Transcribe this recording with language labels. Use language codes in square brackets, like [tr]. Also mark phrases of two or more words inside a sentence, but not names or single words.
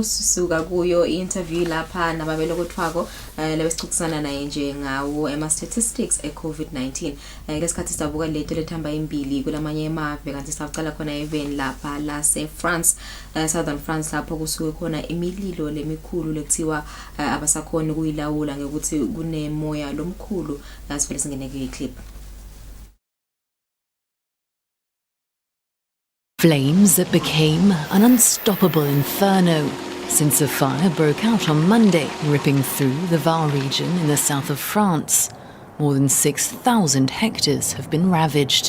[ss] Susuka kuyo interview lapha nababelo kothwako lebesixoxisana naye nje ngawo ema statistics e-COVID-19. Lesikhathi sizabuka letho lethamba imbili kulamanye emave kanti saqala khona even lapha la France, Southern France lapho kusuke khona imililo lemikhulu lekuthiwa abasakhona ukuyilawula ngokuthi kunemoya lomkhulu. Asivele singene ke clip. [en] Flames that became an unstoppable inferno since a fire broke out on Monday, ripping through the Var region in the south of France. More than 6,000 hectares have been ravaged.